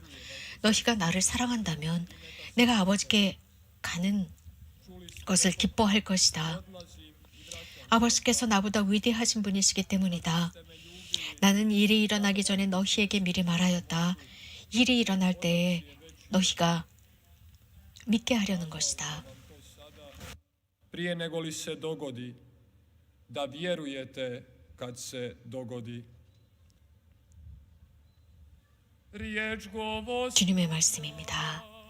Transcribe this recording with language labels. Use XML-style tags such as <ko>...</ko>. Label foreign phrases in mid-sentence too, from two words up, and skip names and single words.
<ko>너희가 나를 사랑한다면 내가 아버지께 가는 것을 기뻐할 것이다. 아버지께서 나보다 위대하신 분이시기 때문이다. 나는 일이 일어나기 전에 너희에게 미리 말하였다. 일이 일어날 때에 너희가 믿게 하려는 것이다.</ko> <hr>prije nego li se dogodi, da vjerujete kad se dogodi. Riječ govori</hr> <ko>주님의 말씀입니다.</ko>